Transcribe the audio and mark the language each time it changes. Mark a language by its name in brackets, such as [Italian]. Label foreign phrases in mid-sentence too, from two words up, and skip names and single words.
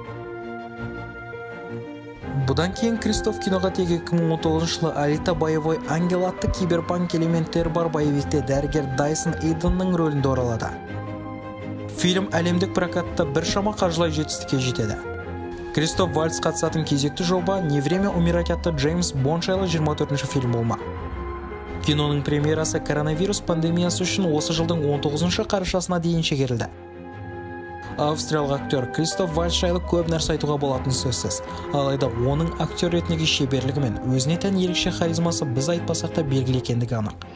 [Kazakh] Бұдан кейін Кристоф киноға тек 2019 жылы Алита боевой ангел атты киберпанк элементтер бар боевикте дәрігер Дайсон Эйденнің рөлінде оралады. Фильм әлемдік прокатта біршама қаржылай жетістікке жетеді. Кристоф Вальц қатысатын кезекті жоба «Не время умирать» атты Джеймс Бонд жайлы 24-ші фильм болмақ. Киноның премьерасы коронавирус пандемиясы үшін осы жылдың 19-шы қарашасына дейін шегерілді. Австриялық актер Кристоф Вальц жайлы көп нәрсе айтуға болатын сөзсіз. Алайда оның актер ретіндегі шеберлігі мен өзіне тән ерекше харизмасы біз айтпасақ та белгілі екендігі анық.